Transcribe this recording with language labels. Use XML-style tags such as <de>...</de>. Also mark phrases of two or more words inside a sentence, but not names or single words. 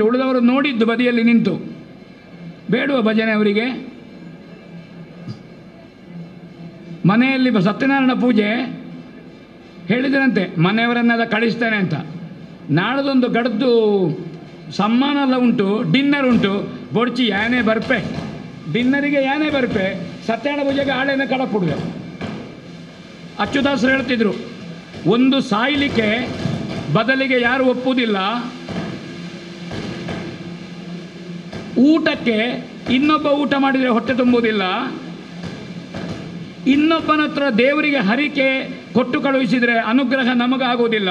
<kn>ಉಳಿದವರು ನೋಡಿದ್ದು ಬದಿಯಲ್ಲಿ ನಿಂತು. ಬೇಡುವ ಭಜನೆ ಅವರಿಗೆ? ಮನೆಯಲ್ಲಿ ಸತ್ಯನಾರಾಯಣ ಪೂಜೆ ಹೇಳಿದರಂತೆ, ಮನೆಯವರನ್ನೆಲ್ಲ ಕಳಿಸ್ತೇನೆ ಅಂತ. ನಾಳದೊಂದು ಗಡ್ದು ಸಮ್ಮಾನ ಎಲ್ಲ ಉಂಟು, ಡಿನ್ನರ್ ಉಂಟು.</kn> <tcy>ಬೊಡ್ಚಿ ಯಾನೇ ಬರ್ಪೆ, ಡಿನ್ನರಿಗೆ ಯಾನೇ ಬರ್ಪೆ, ಸತ್ಯನಾರಾಯಣ ಪೂಜೆಗೆ ಆಳೆನ ಕಡಪುಡುವೆ.</tcy> <kn>ಅಚ್ಯುತಾಸರು ಹೇಳ್ತಿದ್ರು, ಒಂದು ಸಾಯ್ಲಿಕ್ಕೆ ಬದಲಿಗೆ ಯಾರು ಒಪ್ಪುವುದಿಲ್ಲ, ಊಟಕ್ಕೆ ಇನ್ನೊಬ್ಬ ಊಟ ಮಾಡಿದರೆ ಹೊಟ್ಟೆ ತುಂಬುವುದಿಲ್ಲ, ಇನ್ನೊಬ್ಬನ ಹತ್ರ ದೇವರಿಗೆ ಹರಿಕೆ ಕೊಟ್ಟು ಕಳುಹಿಸಿದರೆ ಅನುಗ್ರಹ ನಮಗಾಗುವುದಿಲ್ಲ.</kn>